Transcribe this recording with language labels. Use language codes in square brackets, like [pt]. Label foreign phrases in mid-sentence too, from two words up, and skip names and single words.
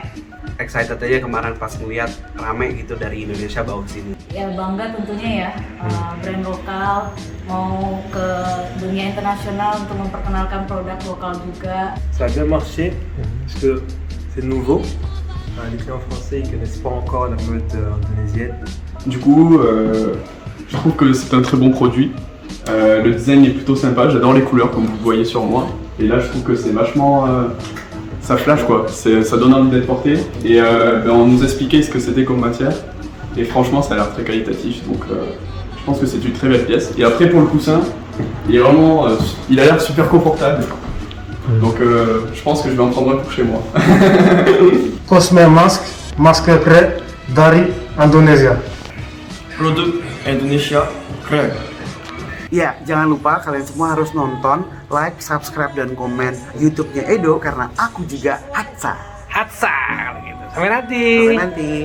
[id] Excited aja kemarin pas ngeliat rame gitu dari Indonesia bawa ke sini. Ya bangga tentunya ya, brand lokal mau ke dunia internasional untuk memperkenalkan produk lokal juga. [fr] Ça a bien marché parce que c'est nouveau. Les clients français ils connaissent pas encore la mode indonésienne. Du coup, je trouve que c'est un très bon produit. Le design est plutôt sympa, j'adore les couleurs comme vous voyez sur moi. Et là, je trouve que c'est vachement... ça flash quoi, ça donne envie d'être porté. Et on nous expliquait ce que c'était comme matière. Et franchement, ça a l'air très qualitatif. Donc je pense que c'est une très belle pièce. Et après, pour le coussin, il est vraiment... il a l'air super confortable. Donc je pense que je vais en prendre un pour chez moi. [id] Cosme masque keren dari Indonesia. Produk Indonesia keren. Ya, jangan lupa kalian semua harus nonton, [en] like, subscribe, [id] dan komen YouTube-nya Edo karena aku juga Hatsa. Hatsa gitu. Sampai nanti.